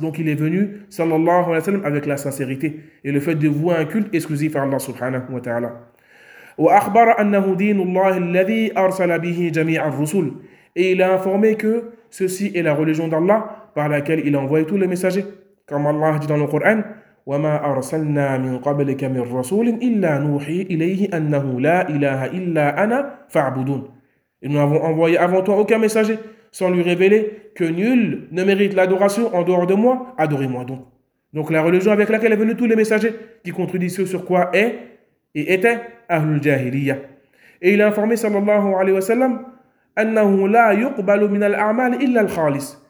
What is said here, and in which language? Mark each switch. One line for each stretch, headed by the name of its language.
French: Donc il est venu sallallahu alayhi wa sallam avec la sincérité et le fait de vouer un culte exclusif à Allah subhanahu wa ta'ala.
Arabic: وَأَخْبَرَ أَنَّهُ دِينُ اللَّهِ الَّذِي أَرْسَلَ بِهِ جَمِيعَ الرُّسُلِ.
French: Et il a informé que ceci est la religion d'Allah par laquelle il a envoyé tous les messagers. Comme Allah dit dans le Coran,
Arabic: وَمَا أَرْسَلْنَا مِنْ قَبْلِكَ مِنْ رَسُولٍ إِلَّا نُوحِي إِلَيْهِ أَنَّهُ لَا إِلَهَ إِلَّا أَنَا فَاعْبُدُونَ.
French: Nous n'avons envoyé avant toi aucun messager sans lui révéler que nul ne mérite l'adoration en dehors de moi, adorez-moi donc. Donc la religion avec laquelle est venu tous les messagers qui contredit ce sur quoi est et était Ahlul Jahiliyyah. Et il a informé sallallahu alayhi wa sallam
Arabic: أَنَّهُ لَا يُقْبَلُ مِنَ الْأَعْمَالِ إِلَّا الْخَالِسِ.